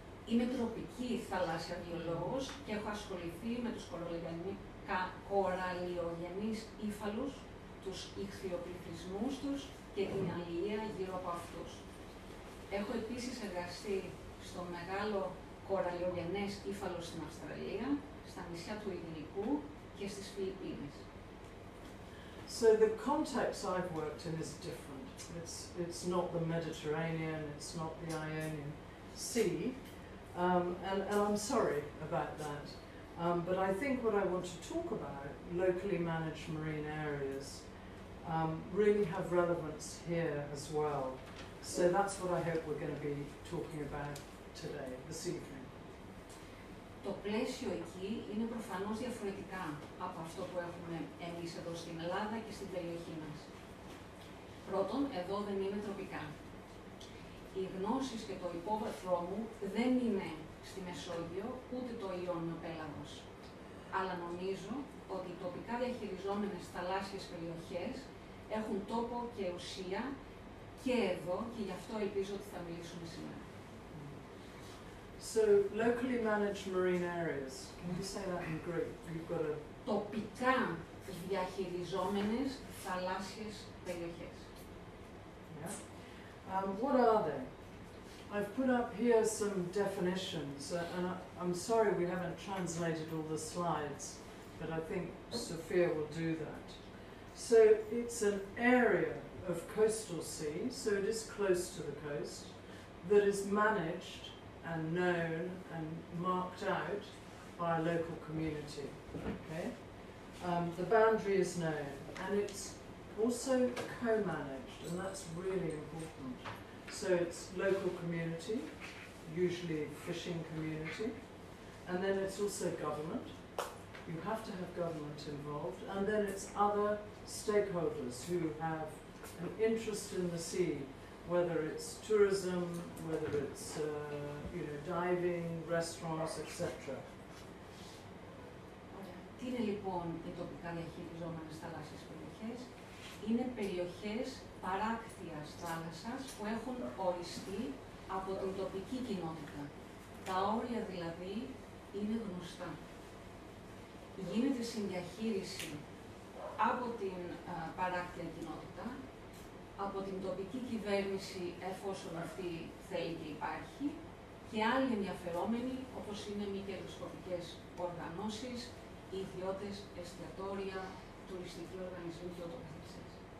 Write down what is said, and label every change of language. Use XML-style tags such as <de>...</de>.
<el>Είμαι τροπική θαλάσσια βιολόγος και έχω ασχοληθεί με τους κοραλιογενείς ύφαλους, τους ιχθυοπληθυσμούς τους και την αλληλεία γύρω από αυτούς. Έχω επίσης εργαστεί στο μεγάλο κοραλιογενές ύφαλο στην Αυστραλία, στα νησιά του Ειρηνικού και στις Φιλιππίνες.</el> <en>So the context I've worked in is different. It's not the Mediterranean, it's not the Ionian Sea, and I'm sorry about that. But I think what I want to talk about, locally managed marine areas, really have relevance here as well. So that's what I hope we're going to be talking about today, this evening.</en> <el>Το πλαίσιο εκεί είναι προφανώς διαφορετικά από αυτό που έχουμε εμείς εδώ στην Ελλάδα και στην περιοχή μας. Πρώτον, εδώ δεν είναι τροπικά. Οι γνώσεις και το υπόβαθρό μου δεν είναι στη Μεσόγειο, ούτε το Ιόνιο πέλαγος. Αλλά νομίζω ότι οι τοπικά διαχειριζόμενες θαλάσσιες περιοχές έχουν τόπο και ουσία και εδώ και γι' αυτό ελπίζω ότι θα μιλήσουμε σήμερα.</el> <en>So, locally managed marine areas. Can you say that in Greek? You've got a...</en> <el>Τοπικά διαχειριζόμενες θαλάσσιες περιοχές.</el> <en>Yeah. What are they? I've put up here some definitions, and I'm sorry we haven't translated all the slides, but I think Sophia will do that. So it's an area of coastal sea, so it is close to the coast, that is managed and known and marked out by a local community. Okay? The boundary is known, and it's also co-managed, and that's really important. So it's local community, usually fishing community, and then it's also government. You have to have government involved, and then it's other stakeholders who have an interest in the sea, whether it's tourism, whether it's diving, restaurants, etc.</en> <el>Τι είναι λοιπόν οι τοπικά διαχειριζόμενες θαλάσσιες περιοχές? Είναι περιοχές παράκτιας θάλασσας που έχουν οριστεί από την τοπική κοινότητα. Τα όρια δηλαδή είναι γνωστά. Γίνεται συνδιαχείριση από την παράκτια κοινότητα, από την τοπική κυβέρνηση εφόσον αυτή θέλει και υπάρχει, και άλλοι ενδιαφερόμενοι όπως είναι μη κερδοσκοπικές οργανώσεις, ιδιώτες, εστιατόρια, τουριστικοί οργανισμοί και ούτω καθεξής.</el>